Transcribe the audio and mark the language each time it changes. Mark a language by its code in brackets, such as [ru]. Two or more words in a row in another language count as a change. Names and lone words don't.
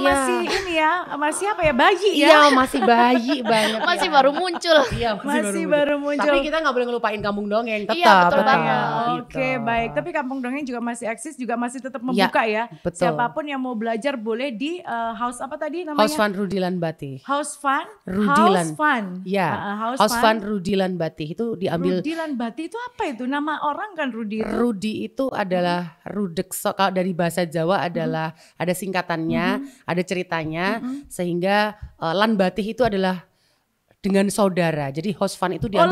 [id] Masih ini ya, masih apa ya, bayi ya? Iya masih bayi banget. Masih baru muncul. Iya masih baru muncul. Tapi kita nggak boleh ngelupain kampung dongeng tetap. Iya betul banget. Oke baik. Tapi kampung dongeng juga masih eksis, juga masih tetap membuka ya. Betul. Siapapun yang mau belajar boleh di house apa tadi namanya? House Van Rudilan Batih. House Van Rudilan. House Van. Ya. House Van Rudilan Batih itu diambil. Rudilan Batih itu apa itu? Nama orang kan Rudi. Rudi itu adalah Rudekso, kalau dari bahasa Jawa adalah ada singkatannya, ada ceritanya, sehingga Lan Batih itu adalah dengan saudara. Jadi host fun itu diambil.